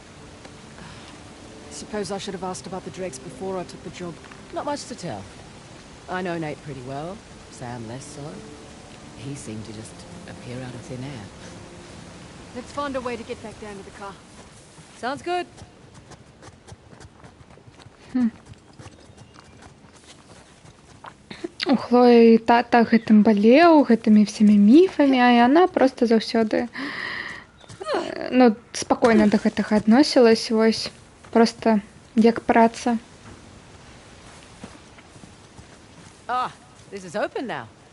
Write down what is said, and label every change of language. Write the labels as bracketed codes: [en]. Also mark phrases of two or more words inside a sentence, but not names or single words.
[en] Suppose I should have asked about the Drakes before I took the job. Not much to tell. I know Nate pretty well. Sam less so. He seemed to just appear out of thin air. Let's find a way to get back down to the car. Sounds good. [be] У Хлоі тата гэтым балеў, гэтымі всімі міфамі, а яна проста заўсёды ну, спакойна да гэтага адносілась, вось, проста як праца. [en] Ah, this is open now.